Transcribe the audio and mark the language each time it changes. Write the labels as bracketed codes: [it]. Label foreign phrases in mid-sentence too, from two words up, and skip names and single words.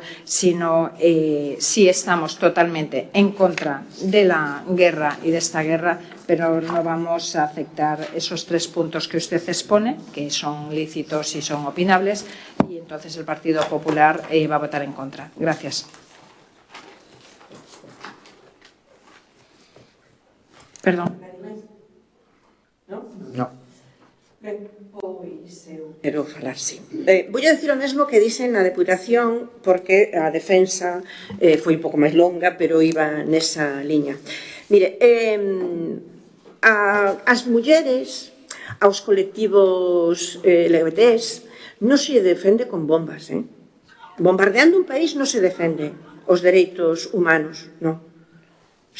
[es] Si no, sí estamos totalmente en contra de la guerra y de esta guerra, pero no vamos a aceptar esos 3 puntos que usted expone, que son lícitos y son opinables, y entonces el Partido Popular va a votar en contra. Gracias. Perdón. No. [gl] Quero falar, sí. Vou decir o mesmo que dixen na Deputación, porque a defensa foi un pouco máis longa, pero iba nesa liña. Mire, as mulleres, aos colectivos LGBTs, non se defende con bombas, Bombardeando un país non se defende os dereitos humanos, non.